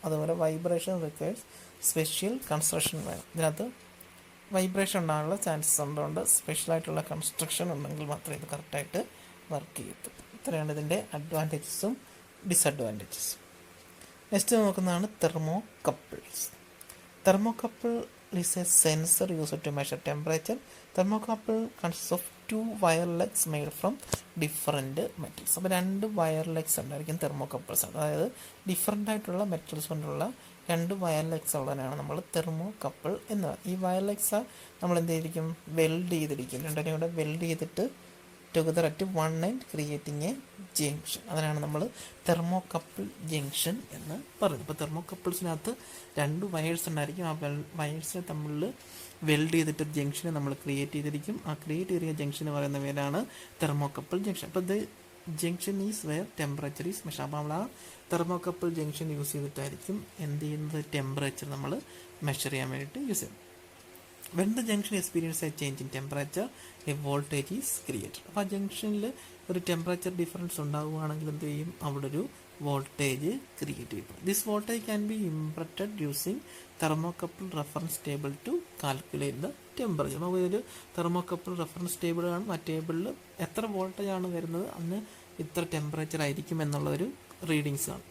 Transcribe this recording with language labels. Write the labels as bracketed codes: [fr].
[en] അതുപോലെ vibration requires special construction [ml] വേണം. ഇതിനകത്ത് വൈബ്രേഷൻ ഉണ്ടാകാനുള്ള ചാൻസസ് ഉള്ളതുകൊണ്ട് സ്പെഷ്യലായിട്ടുള്ള കൺസ്ട്രക്ഷൻ ഉണ്ടെങ്കിൽ മാത്രമേ ഇത് കറക്റ്റായിട്ട് വർക്ക് ചെയ്യത്തുള്ളൂ. ഇത്രയാണ് ഇതിൻ്റെ അഡ്വാൻറ്റേജസും ഡിസഡ്വാൻറ്റേജസും. നെക്സ്റ്റ് നോക്കുന്നതാണ് thermocouples. [en] Thermocouple is a sensor used to measure temperature. Thermocouple consists of 2 wire legs made from different metals. [ml] അപ്പോൾ 2 വയർ ലെഗ്സ് ഉണ്ടായിരിക്കും തെർമോകപ്പിൾസ്. അതായത് ഡിഫറെൻ്റ് ആയിട്ടുള്ള മെറ്റൽസ് കൊണ്ടുള്ള 2 വയർ ലെഗ്സ് ഉള്ളതിനാണ് നമ്മൾ തെർമോകപ്പിൾ എന്ന് പറയുന്നത്. ഈ വയർ ലെഗ്സ് നമ്മൾ എന്ത് ചെയ്തിരിക്കും, വെൽഡ് ചെയ്തിരിക്കും. രണ്ടിനെയും കൂടെ വെൽഡ് ചെയ്തിട്ട് [en] Together at one end creating a junction. [ml] അതിനാണ് നമ്മൾ തെർമോകപ്പിൾ ജംഗ്ഷൻ എന്ന് പറയുന്നത്. ഇപ്പോൾ തെർമോകപ്പിൾസിനകത്ത് 2 വയേഴ്സ് ഉണ്ടായിരിക്കും. ആ വയേഴ്സിനെ തമ്മിൽ വെൽഡ് ചെയ്തിട്ട് ജംഗ്ഷനെ നമ്മൾ ക്രിയേറ്റ് ചെയ്തിരിക്കും. ആ ക്രിയേറ്റ് ചെയ്തിരിക്കുന്ന ജംഗ്ഷന് പറയുന്ന പേരാണ് തെർമോകപ്പിൾ ജംഗ്ഷൻ. അപ്പോൾ ഇത് junction is wear temperature is measure. അപ്പോൾ നമ്മൾ ആ തെർമോകപ്പിൾ ജംഗ്ഷൻ യൂസ് ചെയ്തിട്ടായിരിക്കും എന്ത് ചെയ്യുന്നത്, ടെമ്പറേച്ചർ നമ്മൾ മെഷർ ചെയ്യാൻ വേണ്ടിയിട്ട് യൂസ് ചെയ്യും. [en] When the junction experiences a change in temperature, a voltage is created. [ml] അപ്പോൾ ആ ജംഗ്ഷനിൽ ഒരു ടെമ്പറേച്ചർ ഡിഫറൻസ് ഉണ്ടാവുകയാണെങ്കിൽ എന്ത് ചെയ്യും, അവിടെ ഒരു വോൾട്ടേജ് ക്രിയേറ്റ് ചെയ്യും. [en] This voltage can be interpreted using thermocouple reference table to calculate the temperature. [ml] അപ്പോൾ ഇതൊരു തെർമോകപ്പിൾ റെഫറൻസ് ടേബിൾ കാണും. ആ ടേബിളിൽ എത്ര വോൾട്ടേജ് ആണ് വരുന്നത് അന്ന് ഇത്ര ടെമ്പറേച്ചർ ആയിരിക്കും എന്നുള്ളൊരു റീഡിങ്സ് ആണ്.